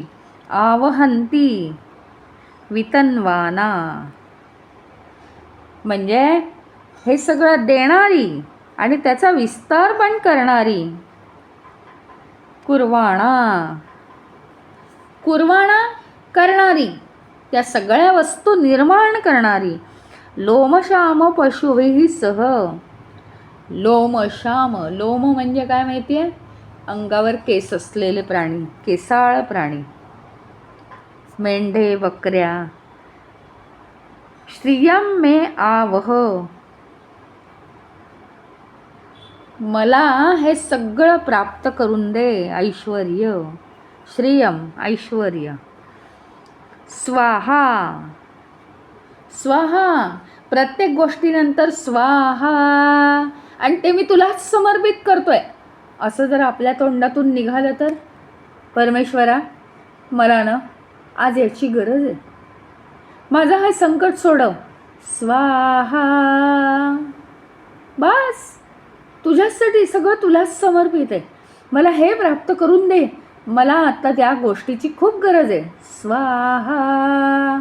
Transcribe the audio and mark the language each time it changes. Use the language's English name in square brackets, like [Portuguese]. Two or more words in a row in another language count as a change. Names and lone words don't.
[Sanskrit] आवहन्ति वितन्वाना [Marathi] म्हणजे हे सगळं देणारी आणि त्याचा विस्तार पण करणारी. कुर्वाणा, कुर्वाणा करणारी, त्या सगळ्या वस्तू निर्माण करणारी. [Sanskrit] लोमश्याम पशुभिः सह. [Marathi] लोमश्याम, लोम म्हणजे काय माहिती आहे? अंगावर केस असलेले प्राणी, केसाळ प्राणी, मेंढे, बकऱ्या. [Sanskrit] श्रियम मे आवह, [Marathi] मला हे सगळं प्राप्त करून दे, ऐश्वर्य. श्रियम ऐश्वर्य. स्वाहा, स्वाहा, प्रत्येक गोष्टीनंतर स्वाहा, आणि ते मी तुलाच समर्पित करतोय असं जर आपल्या तोंडातून निघालं तर, परमेश्वरा मला ना आज याची गरज आहे, माझं हे संकट सोडव, स्वाहा. बस तुझ्यासाठी सगळं तुलाच समर्पित आहे, मला हे प्राप्त करून दे, मला आता त्या गोष्टीची खूप गरज आहे, स्वाहा.